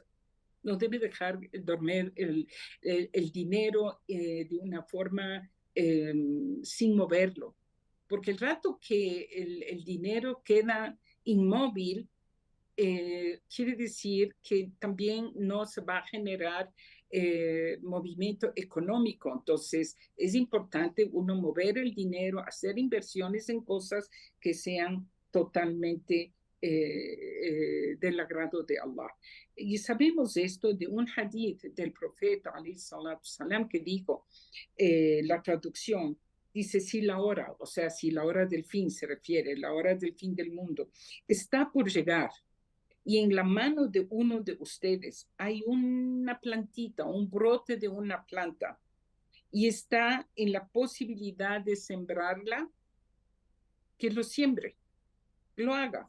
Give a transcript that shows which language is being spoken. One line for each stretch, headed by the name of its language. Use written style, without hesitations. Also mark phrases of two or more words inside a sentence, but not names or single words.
Spanish: No debe dejar dormir el dinero de una forma sin moverlo, porque el rato que el dinero queda inmóvil, quiere decir que también no se va a generar movimiento económico. Entonces, es importante uno mover el dinero, hacer inversiones en cosas que sean totalmente del agrado de Allah. Y sabemos esto de un hadith del profeta,
Arabic: عليه الصلاة السلام,
Spanish: que dijo, la traducción, dice, si la hora, o sea, si la hora del fin se refiere, la hora del fin del mundo, está por llegar, y en la mano de uno de ustedes hay una plantita, un brote de una planta, y está en la posibilidad de sembrarla, que lo siembre, lo haga.